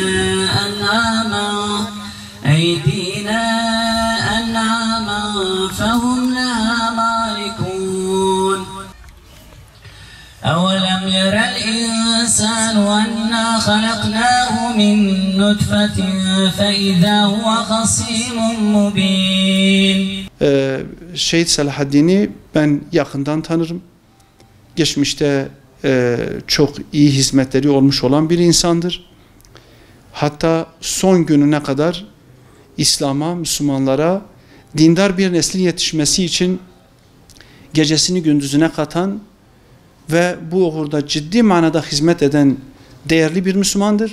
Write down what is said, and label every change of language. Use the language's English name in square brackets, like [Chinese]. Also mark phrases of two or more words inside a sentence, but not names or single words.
[Arabic] أنعاما فهم لها مالكون أولم ير الإنسان أنا خلقناه من نطفة فإذا هو خصيم مبين [Turkish] Şehit Selahaddin'i ben yakından tanırım. Geçmişte çok iyi hizmetleri olmuş olan bir insandır. Hatta son gününe kadar İslam'a, Müslümanlara dindar bir neslin yetişmesi için gecesini gündüzüne katan ve bu uğurda ciddi manada hizmet eden değerli bir Müslümandır.